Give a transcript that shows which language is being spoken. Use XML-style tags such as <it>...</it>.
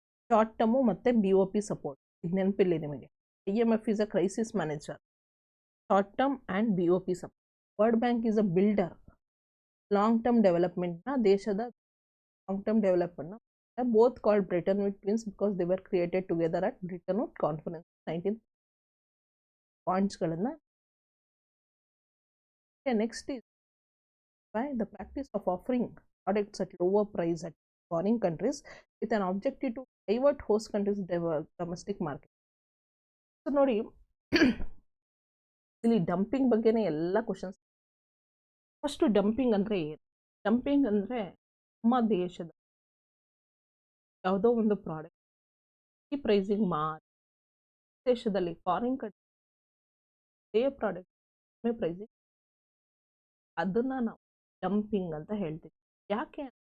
<kn>Short term ಮತ್ತು BOP support, ಇದು ನೆನಪಿಲ್ಲ ನಿಮಗೆ.</kn> <en>IMF is a crisis manager, short term and BOP support. World bank is a builder. Long term ಡೆವಲಪ್ಮೆಂಟ್ನ,</en> <kn>ದೇಶದ long term ಡೆವಲಪ್ಮೆಂಟ್ನ,</kn> <en>Both called Bretton Wood twins because they were created together at Bretton Wood conference 19.</en> <kn>ಪಾಯಿಂಟ್ಸ್ಗಳನ್ನು.</kn> <en>Next is by the practice of offering products at lower price at foreign countries with an objective to divert host countries domestic market.</en> <kn>So ನೋಡಿ, ಇಲ್ಲಿ dumping ಬಗ್ಗೆನೇ ಎಲ್ಲ questions. First dumping ಅಂದರೆ ಏನು? Dumping ಅಂದರೆ ನಮ್ಮ ದೇಶದ ಯಾವುದೋ ಒಂದು ಪ್ರಾಡಕ್ಟ್ ಈ ಪ್ರೈಸಿಂಗ್ ಮಾರಿ ದೇಶದಲ್ಲಿ ಫಾರಿನ್ ಕಂಟ್ರಿ ಅದೇ ಪ್ರಾಡಕ್ಟ್ ಕಡಿಮೆ ಪ್ರೈಸಿಂಗ್, ಅದನ್ನು ನಾವು ಡಂಪಿಂಗ್ ಅಂತ ಹೇಳ್ತೀವಿ. ಯಾಕೆ?</kn>